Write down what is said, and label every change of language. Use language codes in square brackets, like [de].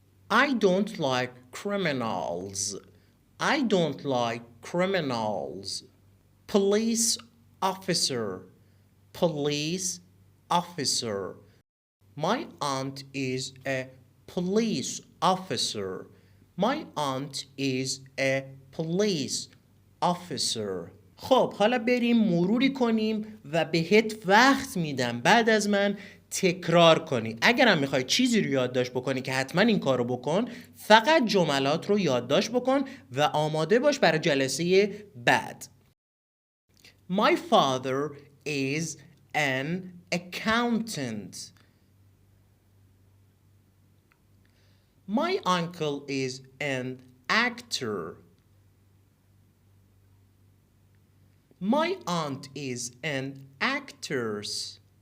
[en] I don't like criminals. I don't like criminals. Police officer, police officer. My aunt is a police officer. My aunt is a police officer. [fa] خب حالا بریم مروری کنیم و بهت وقت میدم بعد از من تکرار کنی. اگرم میخوای چیزی رو یادداشت بکنی که حتما این کار رو بکن، فقط جملات رو یادداشت بکن و آماده باش برای جلسه بعد. [en] My father is an accountant. My uncle is an actor. My aunt is an actress.